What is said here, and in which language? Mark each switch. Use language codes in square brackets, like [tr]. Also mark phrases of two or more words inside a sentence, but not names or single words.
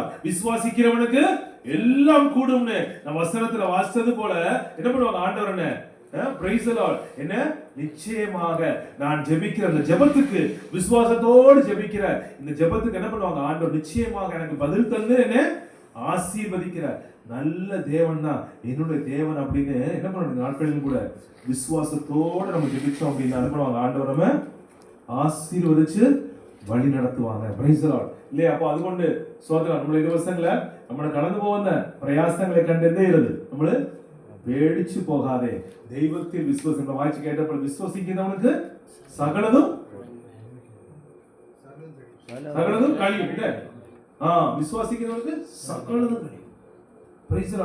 [ta] விசுவாசிக்கிறவனுக்கு எல்லாம் கூடும்னு நம்ம வசனத்துல வாசித்தது போல என்ன பண்ணுவாங்க ஆண்டவர் என்ன, [en] Praise the Lord, [ta] என்ன நிச்சயமாக நான் ஜெபிக்கிற அந்த ஜெபத்துக்கு, விசுவாசத்தோடு ஜெபிக்கிற இந்த ஜெபத்துக்கு என்ன பண்ணுவாங்க ஆண்டவர் நிச்சயமாக எனக்கு பதில் தந்து என்ன ஆசீர்வதிக்கிற நல்ல தேவன் தான் என்னுடைய தேவன் அப்படின்னு என்ன பண்ணுவாங்க நாட்களிலும் கூட விசுவாசத்தோடு நம்ம ஜெபிச்சோம் அப்படின்னா என்ன பண்ணுவாங்க ஆண்டவர் நம்ம ஆசீர்வதிச்சு வழி நடத்துவாங்க. [en] Praise the Lord [ta] இல்லையா. அப்போ அதுകൊണ്ട് சோதரன் நம்மளுடைய [ml] ദിവസങ്ങളെ നമ്മുടെ കടന്നു പോകുന്ന പ്രയാസങ്ങളെ കണ്ട് എന്ത് ചെയ്യരുത്, നമ്മള് പേടിച്ചു പോകാതെ ദൈവത്തിൽ വിശ്വസിക്കുന്ന വായിച്ചു കേട്ടപ്പോൾ വിശ്വസിക്കുന്നവർക്ക് സകലതും കഴിയും അല്ലേ. വിശ്വസിക്കുന്നവർക്ക് സകലതും കഴിയും. [en] Praise the Lord.